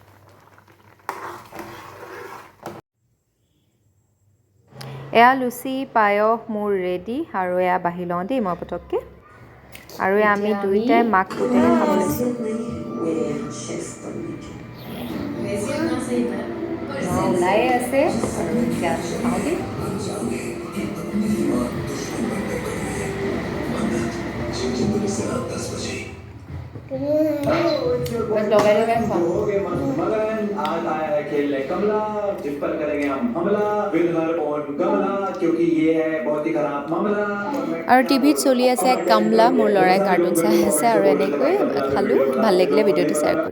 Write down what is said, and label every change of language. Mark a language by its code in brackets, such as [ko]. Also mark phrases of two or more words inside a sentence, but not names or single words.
[as] এয়া লুচি পায়স মোৰ ৰেডি আৰু এয়া বাঢ়ি লওঁ দেই মই পটককৈ আৰু আমি দুইটাই মাক পুতেকে খাব লৈছোঁ ওলাই আছে আৰু এতিয়া খাওঁ দেই লগাই লগাই খাওঁ [hi] आज आया है खेलने कमला जिस पर करेंगे हम हमला विनर और गमला क्योंकि ये है बहुत ही खराब मामला [as] আৰু টিভিত চলি আছে কমলা মোৰ ল'ৰাই কাৰ্টুন চাই আছে আৰু এনেকৈ খালোঁ ভাল লাগিলে ভিডিঅ'টো শ্বেয়াৰ কৰি